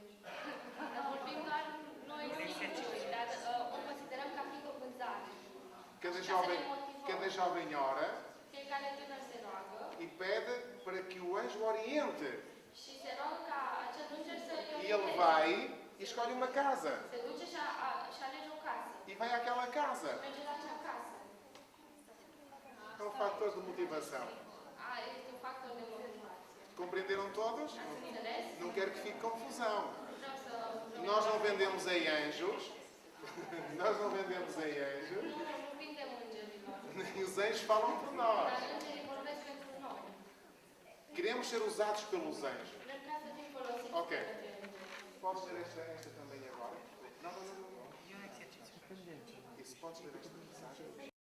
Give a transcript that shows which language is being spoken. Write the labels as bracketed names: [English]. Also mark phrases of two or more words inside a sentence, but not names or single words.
[Romanian] Vorbim doar noi singuri, dar o considerăm ca fiind o vânzare. [Portuguese] Cada jovem ora [Romanian] Fiecare tânăr se roagă [Portuguese] e pede para que o anjo oriente. [Romanian] și se roagă ca acel înger să [Portuguese] E ele vai e escolhe uma casa. [Romanian] se duce și alege o casă. [Portuguese] E vai àquela casa. [Romanian] Merge la acea casă. [Portuguese] É um fator de motivação. [Romanian] Este un factor de motivație. [Portuguese] Compreenderam todos? [Romanian] Ați înțeles? [Portuguese] Não quero que fique confusão. [Romanian] Vreau să... [Portuguese] Nós não vendemos em anjos. Nós não vendemos em anjos. [Romanian] Nu vindem îngerilor. [Portuguese] Nem os anjos falam por nós. [Romanian] Dar îngerii vorbesc pentru noi. [Portuguese] Queremos ser usados pelos anjos. [Romanian] Vrem ca să fim folosiți Ok. de către îngeri. [Portuguese] Podes ler esta também agora? Não. Isso, podes ler esta mensagem?